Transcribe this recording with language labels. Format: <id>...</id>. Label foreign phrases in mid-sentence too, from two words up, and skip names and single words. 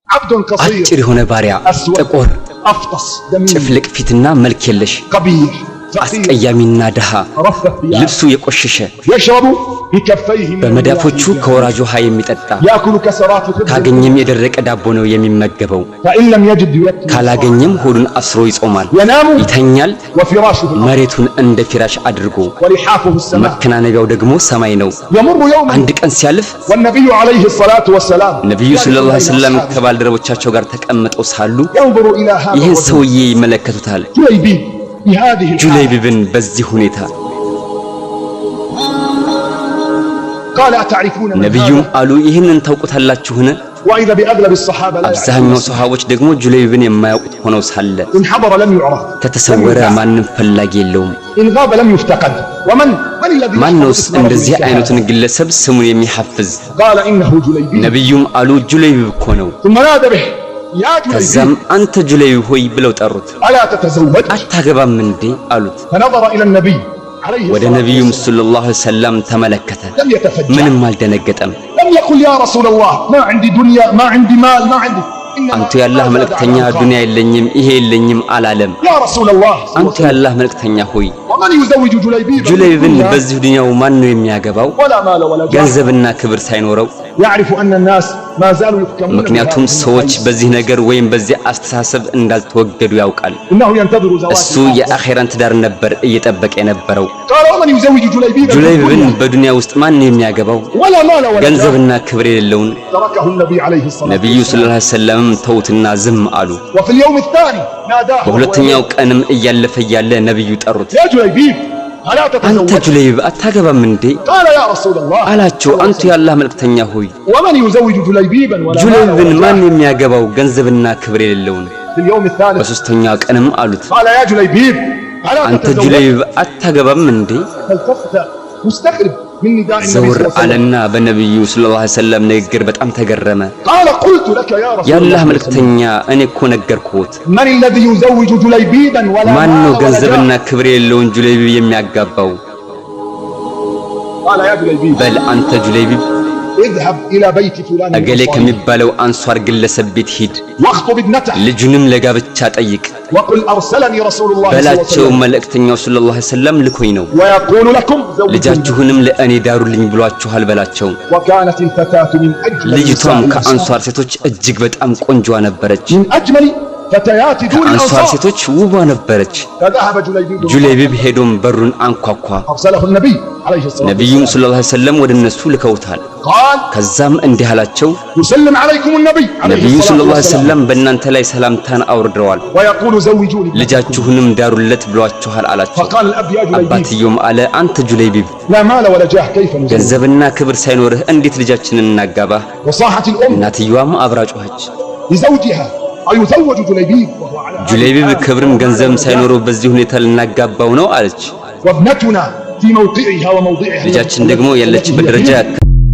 <ar>عبد قصير</ar> <am>አጭር የሆነ ባሪያ ጥቁር</am> <ar>أفطس دميم</ar> <am>ጭፍልቅ ፊትና መልክ የለሽ</am> <ar>قبيح</ar> <am>አስቀያሚና ደሃ ልብሱ የቆሸሸ</am> <ar>يشرب بكفيه</ar> <am>በመዳፎቹ ከወራጅ ውሃ የሚጠጣ</am> <ar>يأكل كسرات الخبز</ar> <am>ካገኘም የደረቀ ዳቦ ነው የሚመገበው</am> <ar>فإن لم يجد</ar> <am>ካላገኘም ሆዱን አስሮ ይጾማል</am> <ar>ينام</ar> <am>ይተኛል</am> <ar>وفراشه</ar> <am>መሬቱን እንደ ፊራሽ አድርጎ</am> <ar>ورحافه السماء</ar> <am>መከናነቢያው ደግሞ ሰማይ ነው</am> <ar>يمر يوم</ar> <am>አንድ ቀን ሲያልፍ</am> <ar>والنبي عليه الصلاة والسلام</ar> <am>ነብዩ</am> <ar>صلى الله عليه وسلم</ar> <am>ከባልደረቦቻቸው ጋር ተቀምጠው ሳሉ</am> <ar>ينظر إلى هذا</ar> <am>ይህን ሰውዬ ይመለከቱታል</am> <ar>جليبيب بهذه</ar> <am>ጁለይቢብን በዚህ ሁኔታ</am> <ar>قال أتعرفون</ar> <am>ነብዩም አሉ ይህንን ታውቁታላችሁን</am> <ar>وإذا بأغلب الصحابة لا</ar> <am>አብዛኛው ሱሐቦች ደግሞ ጁለይቢብን የማያውቁት ሆነው ሳለ</am> <ar>إن حضر لم يعرف</ar> <am>ከተሰወረ ማንም ፈላጊ የለውም</am> <ar>إن غاب لم يفتقد ومن الذي</ar> <am>ማንነውስ እንደዚህ አይነቱን ግለሰብ ስሙን የሚሐፍዝ</am> <ar>قال إنه جليبيب</ar> <am>ነብዩም አሉ ጁለይቢብ እኮ ነው</am> <ar>ثم نادى به يا</ar> <am>ከዛም</am> <ar>جليبيب</ar> <am>አንተ ጁለይቢብ ሆይ ብለው ጠሩት</am> <ar>ألا تتزوج</ar> <am>አታገባም እንዴ አሉት</am> <ar>فنظر إلى النبي عليه</ar> <am>ወደ</am> <ar>الصلاة</ar> <am>ነብዩም</am> <ar>والسلام صلى الله عليه وسلم</ar> <am>ተመለከተ</am> <ar>لم يتفجع</ar> <am>ምንም አልደነገጠም</am> <ar>لم يقل يا رسول الله ما عندي دنيا ما عندي مال ما عندي</ar> <am>አንተ ያላህ መልእክተኛ ዱንያ የለኝም ይሄ የለኝም አላለም</am> <ar>يا رسول الله</ar> <am>አንተ ያላህ መልእክተኛ ሆይ</am> <ar>ومن يزوج</ar> <am>ጁለይቢብን በዚህ ዱንያው ማን ነው የሚያገባው</am> <ar>ولا مال ولا جاه</ar> <am>ገንዘብና ክብር ሳይኖረው</am> <ar>يعرف أن الناس ما زالوا يحكمون</ar> <am>ምክንያቱም ሰዎች በዚህ ነገር ወይም በዚህ አስተሳሰብ እንዳልተወገዱ ያውቃል</am> <ar>إنه ينتظر</ar> <am>እሱ</am> <ar>زواج</ar> <am>የአኺራን ትዳር ነበር እየጠበቀ የነበረው</am> <ar>قال ومن يزوج</ar> <am>ጁለይቢብን በዱንያ ውስጥ ማን ነው የሚያገባው</am> <ar>ولا مال ولا جاه</ar> <am>ገንዘብና ክብር የሌለውን</am> <ar>تركه النبي عليه الصلاة</ar> <am>ነብዩ</am> <ar>صلى الله عليه وسلم</ar> <am>ተውትና ዝም አሉ</am> <ar>وفي اليوم الثاني ناداه</ar> <am>በሁለተኛው ቀንም እያለፈ ያለ ነብዩ ጠሩት</am> <ar>يا جليبيب ألا</ar> <am>አንተ</am> <ar>تتزوج</ar> <am>ጁለይቢብ አታገባም እንዴ</am> <ar>قال يا رسول الله</ar> <am>አላቸው አንተ ያላህ መልእክተኛ ሆይ</am> <ar>ومن يزوج جليبيبا ولا مال</ar> <am>ጁለይቢብን</am> <ar>ولا</ar> <am>ማን</am> <ar>جاه</ar> <am>የሚያገባው ገንዘብና ክብር የሌለውን</am> <ar>في اليوم الثالث</ar> <am>በሶስተኛው ቀንም አሉት</am> <ar>قال يا جليبيب ألا</ar> <am>አንተ</am> <ar>تتزوج</ar> <am>ጁለይቢብ አታገባም እንዴ</am> <ar>فالتفت مستغرب من نداء النبي</ar> <am>ዘውር</am> <ar>صلى الله عليه وسلم</ar> <am>አለና በነብዩ</am> <ar>صلى الله عليه وسلم</ar> <am>ንግግር በጣም ተገረመ</am> <ar>قال قلت لك يا رسول</ar> <am>ያላህ</am> <ar>الله</ar> <am>መልእክተኛ እኔ እኮ ነገርኩት</am> <ar>من الذي يزوج جليبيبا ولا</ar> <am>ማን</am> <ar>مال</ar> <am>ነው</am> <ar>ولا</ar> <am>ገንዘብና</am> <ar>جاه</ar> <am>ክብር የሌለውን ጁለይቢብ የሚያጋባው</am> <ar>قال يا جليبيب</ar> <am>በል አንተ ጁለይቢብ</am> <ar>اذهب إلى بيت فلان</ar> <am>እገሌ ከሚባለው አንሷር ግለሰብ ቤት ሂድ</am> <ar>واخطب ابنته</ar> <am>ልጁንም ለጋብቻ ጠይቅ</am> <ar>وقل أرسلني رسول الله صلى الله عليه</ar> <am>በላቸው</am> <ar>وسلم</ar> <am>መልእክተኛው</am> <ar>صلى الله عليه وسلم</ar> <am>ልኮኝ ነው</am> <ar>ويقول لكم زوجوني</ar> <am>ልጃችሁንም ለእኔ ዳሩልኝ ብሏችኋል በላቸው</am> <ar>وكانت الفتاة من أجمل</ar> <am>ልጅቷም</am> <ar>نساء</ar> <am>ከአንሷር ሴቶች እጅግ በጣም ቆንጆ ነበረች</am> <ar>من أجمل فتيات دون</ar> <am>ከአንሷር</am> <ar>الأنصار</ar> <am>ሴቶች ውቧ ነበረች</am> <ar>فذهب جليبيب</ar> <am>ጁለይቢብ ሄዶም በሩን አንኳኳ</am> <ar>أرسله النبي عليه الصلاة</ar> <am>ነብዩም</am> <ar>والسلام صلى الله عليه وسلم</ar> <am>ወደ እነሱ ልከውታል</am> <ar>قال</ar> <am>ከዛም እንዲህ አላቸው</am> <ar>يسلم عليكم النبي عليه</ar> <am>ነብዩ</am> <ar>الصلاة صلى الله عليه والسلام</ar> <am>ወሰለም በእናንተ ላይ ሰላምታን አውርደዋል</am> <ar>ويقول زوجوني</ar> <am>ልጃችሁንም ዳሩለት ብሏችኋል አላቸው</am> <ar>فقال الأب يا جليبيب</ar> <am>አባትየውም አለ አንተ ጁለይቢብ</am> <ar>لا مال ولا جاه كيف نزوج</ar> <am>ገንዘብና ክብር ሳይኖርህ እንዴት ልጃችንን እናጋባህ</am> <ar>وصاحت الأم</ar> <am>እናትየዋም አብራ ጮኸች</am> <ar>لزوجها أيزوج جليبيب وهو على</ar> <am>ጁለይቢብ ክብርም ገንዘብም ሳይኖረው በዚህ ሁኔታ ልናጋባው ነው አለች</am> <ar>وابنتنا في موقعها وموضعها</ar> <am>ልጃችን ደግሞ ያለችበት ደረጃ</am>